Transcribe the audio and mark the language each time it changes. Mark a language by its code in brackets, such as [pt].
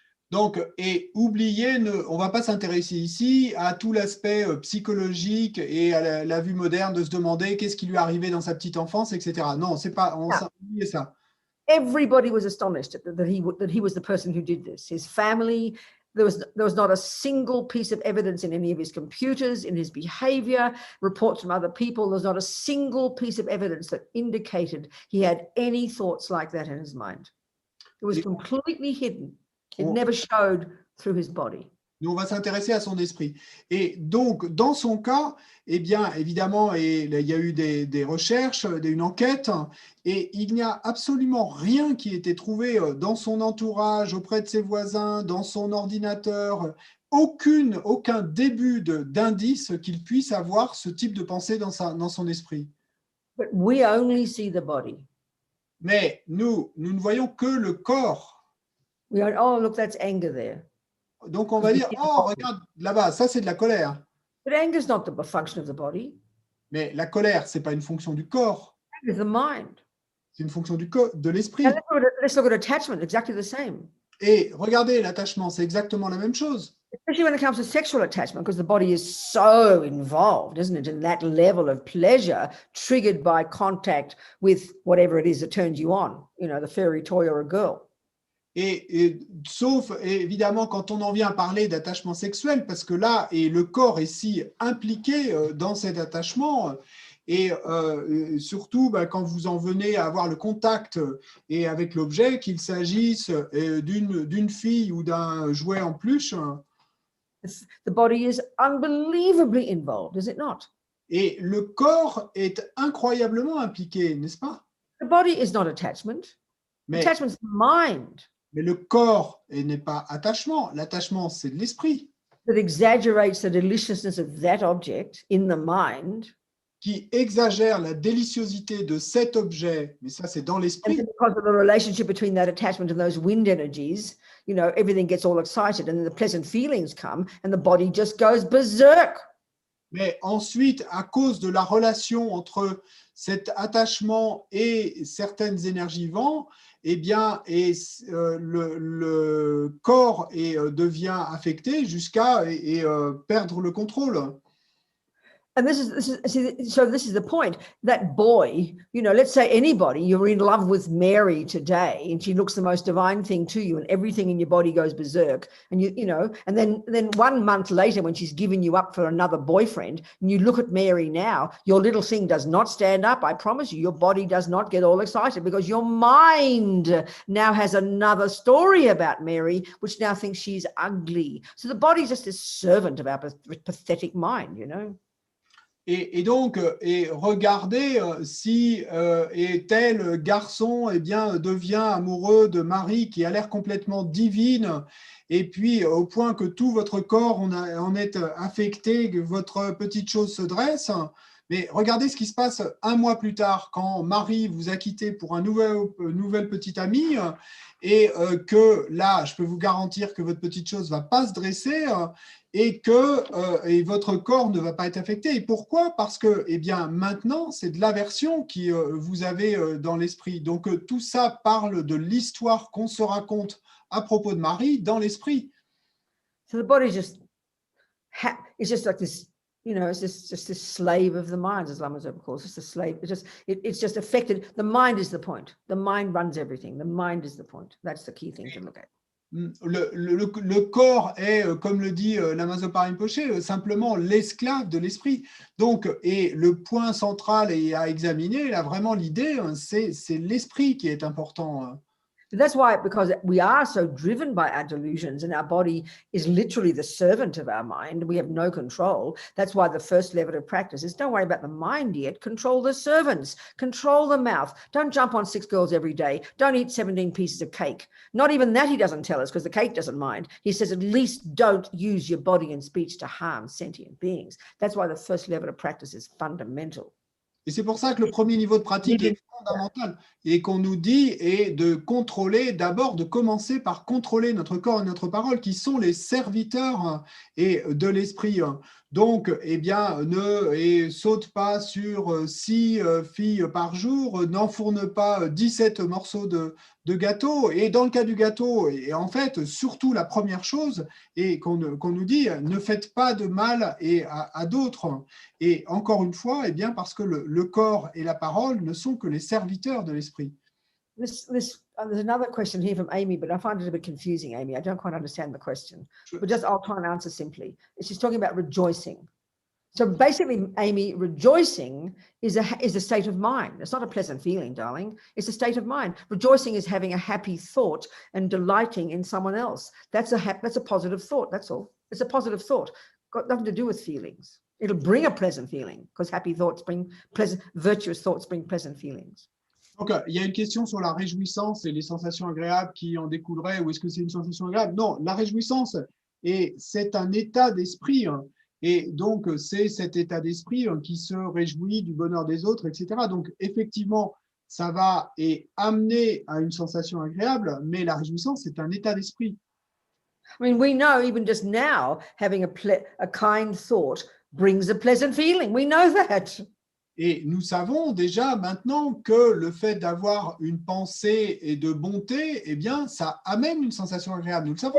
[fr] Donc, et oubliez, on ne va pas s'intéresser ici à tout l'aspect psychologique et à la vue moderne de se demander qu'est-ce qui lui est arrivé dans sa petite enfance, etc. Non, c'est pas, oubliez ça. [en] Everybody was astonished that he was the person who did this. His family, there was not a single piece of evidence in any of his computers, in his behavior, reports from other people. There's not a single piece of evidence that indicated he had any thoughts like that in his mind. It was completely hidden. It never showed through his body. [fr] Nous, on va s'intéresser à son esprit. Et donc, dans son cas, eh bien, évidemment, il y a eu des recherches, une enquête, et il n'y a absolument rien qui ait été trouvé dans son entourage, auprès de ses voisins, dans son ordinateur, aucun début d'indice qu'il puisse avoir ce type de pensée dans son esprit. [en] But we only see the body. [fr] Mais nous ne voyons que le corps. [en] We go, oh, look, that's anger there. [fr] Donc, on va dire, oh, regarde, là-bas, ça, c'est de la colère. [en] But anger is not the function of the body. [fr] Mais la colère, ce n'est pas une fonction du corps, [en] Anger is the mind. [fr] c'est une fonction de l'esprit. [en] And let's look at attachment, exactly the same. [fr] Et regardez, l'attachement, c'est exactement la même chose. [en] Especially when it comes to sexual attachment, because the body is so involved, isn't it, in that level of pleasure triggered by contact with whatever it is that turns you on, you know, the fairy toy or a girl. [fr] Et sauf évidemment quand on en vient à parler d'attachement sexuel, parce que là, et le corps est si impliqué dans cet attachement, et surtout quand vous en venez à avoir le contact et avec l'objet, qu'il s'agisse d'une fille ou d'un jouet en peluche. [en] The body is unbelievably involved, is it not? [fr] Et le corps est incroyablement impliqué, n'est-ce pas? [en] The body is not attachment. Attachment is the mind. [fr] Mais le corps n'est pas attachement. L'attachement, c'est de l'esprit. [en] That exaggerates the deliciousness of that object in the mind. [fr] Qui exagère la déliciosité de cet objet, mais ça, c'est dans l'esprit. [en] Because of the relationship between that attachment and those wind energies, you know, everything gets all excited and then the pleasant feelings come and the body just goes berserk. [fr] Mais ensuite, à cause de la relation entre cet attachement et certaines énergies vent, eh bien, le corps devient affecté jusqu'à perdre le contrôle. [en] And this is the point. That boy, you know, let's say anybody, you're in love with Mary today and she looks the most divine thing to you and everything in your body goes berserk. And you know, and then 1 month later when she's giving you up for another boyfriend and you look at Mary now, your little thing does not stand up. I promise you, your body does not get all excited because your mind now has another story about Mary, which now thinks she's ugly. So the body's just this servant of our pathetic mind, you know. [fr] Et donc, regardez si tel garçon devient amoureux de Marie qui a l'air complètement divine, et puis au point que tout votre corps en est affecté, que votre petite chose se dresse. Mais regardez ce qui se passe 1 mois plus tard, quand Marie vous a quitté pour un nouvel petit ami, et que là, je peux vous garantir que votre petite chose ne va pas se dresser, et que votre corps ne va pas être affecté. Et pourquoi? Parce que maintenant, c'est de l'aversion que vous avez dans l'esprit. Donc, tout ça parle de l'histoire qu'on se raconte à propos de Marie dans l'esprit. [en] So the body is just like this, you know, it's just this slave of the mind, as Lama Zopa calls it. It's a slave. It's just affected. The mind is the point. The mind runs everything. The mind is the point. That's the key thing to look at. [fr] Le corps est, comme le dit Lama Zopa Rinpoché, simplement l'esclave de l'esprit. Donc, et le point central à examiner, là, vraiment l'idée, c'est l'esprit qui est important. [en] That's why, because we are so driven by our delusions and our body is literally the servant of our mind, we have no control. That's why the first level of practice is don't worry about the mind yet, control the servants, control the mouth. Don't jump on 6 girls every day. Don't eat 17 pieces of cake. Not even that he doesn't tell us because the cake doesn't mind. He says at least don't use your body and speech to harm sentient beings. That's why the first level of practice is fundamental. [fr] Et c'est pour ça que le premier niveau de pratique est fondamental et qu'on nous dit est de contrôler, d'abord de commencer par contrôler notre corps et notre parole qui sont les serviteurs de l'esprit. Donc, ne saute pas sur 6 filles par jour, n'enfourne pas 17 morceaux de gâteau. Et dans le cas du gâteau, et en fait, surtout la première chose, et qu'on nous dit, ne faites pas de mal à d'autres. Et encore une fois, parce que le corps et la parole ne sont que les serviteurs de l'esprit. [en] There's another question here from Amy, but I find it a bit confusing, Amy. I don't quite understand the question, but I'll try and answer simply. She's talking about rejoicing. So basically, Amy, rejoicing is a state of mind. It's not a pleasant feeling, darling. It's a state of mind. Rejoicing is having a happy thought and delighting in someone else. That's a positive thought. That's all. It's a positive thought. Got nothing to do with feelings. It'll bring a pleasant feeling because happy thoughts bring pleasant, virtuous thoughts bring pleasant feelings. [fr] Donc, il y a une question sur la réjouissance et les sensations agréables qui en découleraient, ou est-ce que c'est une sensation agréable? Non, la réjouissance, c'est un état d'esprit, et donc c'est cet état d'esprit qui se réjouit du bonheur des autres, etc. Donc, effectivement, ça va amener à une sensation agréable, mais la réjouissance, c'est un état d'esprit. [en] I mean, we know even just now, having a kind thought brings a pleasant feeling. We know that. [fr] Et nous savons déjà maintenant que le fait d'avoir une pensée et de bonté, ça amène une sensation agréable. Nous le savons.